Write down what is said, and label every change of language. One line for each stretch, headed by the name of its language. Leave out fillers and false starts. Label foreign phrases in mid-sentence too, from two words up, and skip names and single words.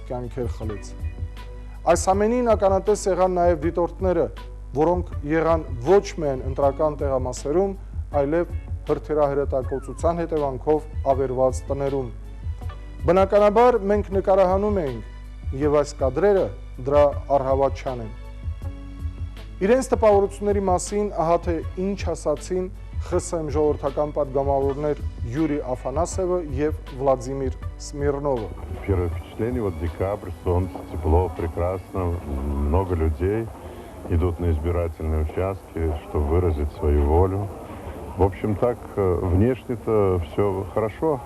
Armenian: կյանքեր խլեց։ Այս ամենին ականատես եղան նաև դիտորդները, որոնք եղան ոչ միայն ընտրական տեղամասերում, այլև հրթիռահրետակոծության հետևանքով ավերված տներում։ Բնականաբար մենք նկարահանում էինք, եւ այս կադրերը դրա առհավատչան են։ Իրենց տպավորությունների մասին ահա թե ինչ ասացին ԽՍՀՄ ժողովրդական падգամավորներ Юрий Афанасьев и Владимир Смирнов.
Russian: Первое впечатление, вот декабрь, солнце, тепло, прекрасно, много людей идут на избирательные участки, чтобы выразить свою волю. В общем, так, внешне-то все хорошо.